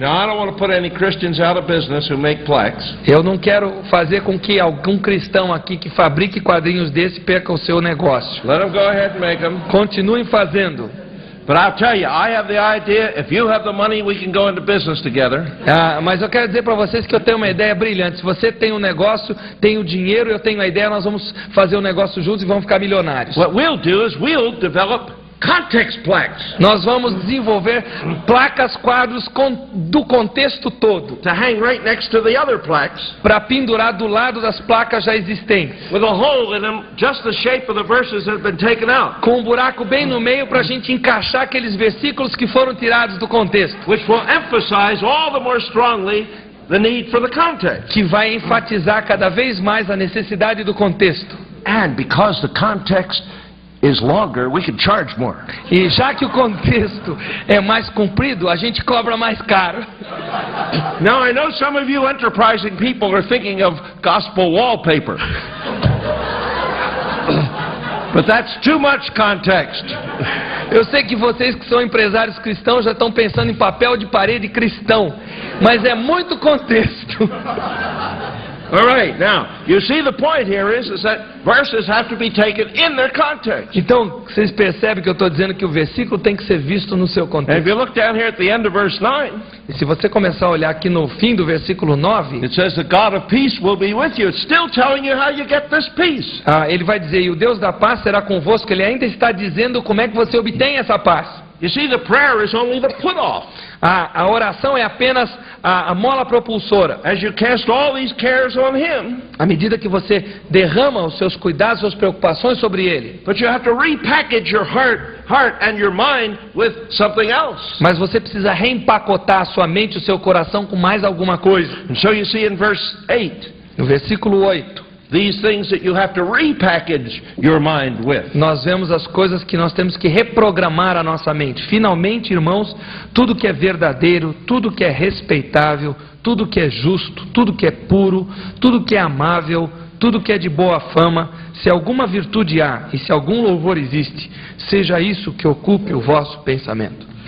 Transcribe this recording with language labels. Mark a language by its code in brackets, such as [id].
[en] Now I don't want to put any Christians out of business who make plaques. [pt] Eu não quero fazer com que algum cristão aqui que fabrique quadrinhos desse perca o seu negócio. [en] Let them go ahead and make them. [pt] Continuem fazendo. [en] But I'll tell you, I have the idea, if you have the money, we can go into business together. [pt] Mas eu quero dizer para vocês que eu tenho uma ideia brilhante. Se você tem um negócio, tem o dinheiro, eu tenho a ideia, nós vamos fazer um negócio juntos e vamos ficar milionários. [en] What we'll do is we'll develop context plaques. [pt] Nós vamos desenvolver placas, quadros do contexto todo. [en] To hang right next to the other plaques. [pt] Para pendurar do lado das placas já existentes. [en] With a hole in them, just the shape of the verses that have been taken out. [pt] Com um buraco bem no meio para a gente encaixar aqueles versículos que foram tirados do contexto. [en] Which will emphasize all the more strongly the need for the context. [pt] Que vai enfatizar cada vez mais a necessidade do contexto. [en] And because the context is longer, we can charge more. [pt] E já que o contexto é mais comprido, a gente cobra mais caro. [en] Now I know some of you enterprising people are thinking of gospel wallpaper. But that's too much context. [pt] Eu sei que vocês que são empresários cristãos já estão pensando em papel de parede cristão, mas é muito contexto. [en] All right, now, you see the point here is that verses have to be taken in their context. [pt] Então, vocês percebem que eu estou dizendo que o versículo tem que ser visto no seu [en] And if [pt] contexto. [en] you look down here at the end of verse 9, [pt] E se você começar a olhar aqui no fim do versículo 9, [en] it says the God of peace will be with you. It's still telling you how you get this peace. [pt] ele vai dizer, e o Deus da paz será convosco. Ele ainda está dizendo como é que você obtém essa paz. [en] You see, the prayer is only the put-off. [pt] A oração é apenas a mola propulsora. [en] As you cast all these cares on Him, [pt] À medida que você derrama os seus cuidados, suas preocupações sobre Ele. [en] but you have to repackage your heart and your mind with something else. [pt] Mas você precisa reempacotar a sua mente e o seu coração com mais alguma coisa. [en] And so you see in verse 8, [pt] No versículo 8, [en] these things that you have to repackage your mind with. [pt] nós vemos as coisas que nós temos que reprogramar a nossa mente. Finalmente, irmãos, tudo que é verdadeiro, tudo que é respeitável, tudo que é justo, tudo que é puro, tudo que é amável, tudo que é de boa fama, se alguma virtude há e se algum louvor existe, seja isso que ocupe o vosso pensamento.